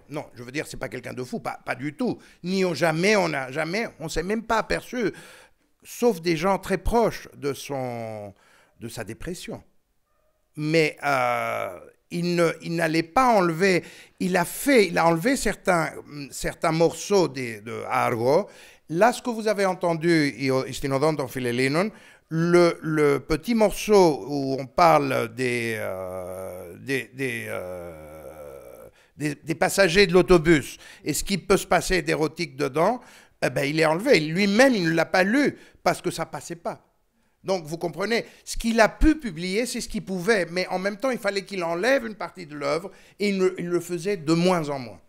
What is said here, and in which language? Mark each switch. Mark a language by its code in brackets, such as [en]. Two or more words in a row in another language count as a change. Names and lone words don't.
[fr] Non, je veux dire, c'est pas quelqu'un de fou, pas du tout. Jamais, on s'est même pas aperçu, sauf des gens très proches de sa dépression. Mais il n'allait pas enlever, il a enlevé certains morceaux de Argo. Là, ce que vous avez entendu, [el] στην οδόν των Φιλελλήνων, [fr] le petit morceau où on parle des passagers de l'autobus et ce qui peut se passer d'érotique dedans, eh ben, il est enlevé. Lui-même, il ne l'a pas lu parce que ça ne passait pas. Donc, vous comprenez, ce qu'il a pu publier, c'est ce qu'il pouvait, mais en même temps, il fallait qu'il enlève une partie de l'œuvre et il le faisait de moins en moins.